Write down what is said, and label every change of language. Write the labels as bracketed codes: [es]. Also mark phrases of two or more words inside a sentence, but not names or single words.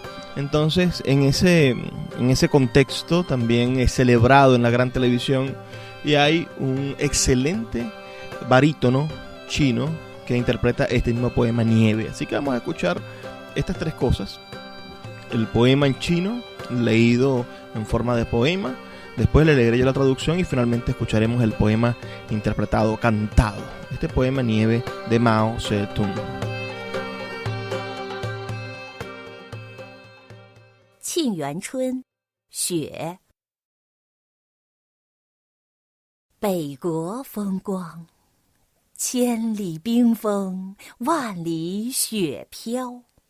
[es] Entonces en ese contexto también es celebrado en la gran televisión, y hay un excelente barítono chino que interpreta este mismo poema Nieve. Así que vamos a escuchar estas tres cosas: el poema en chino leído en forma de poema, después le leeré yo la traducción y finalmente escucharemos el poema interpretado, cantado, este poema Nieve de Mao Zedong. [zh] 沁园春，雪。北国风光，千里冰封，万里雪飘。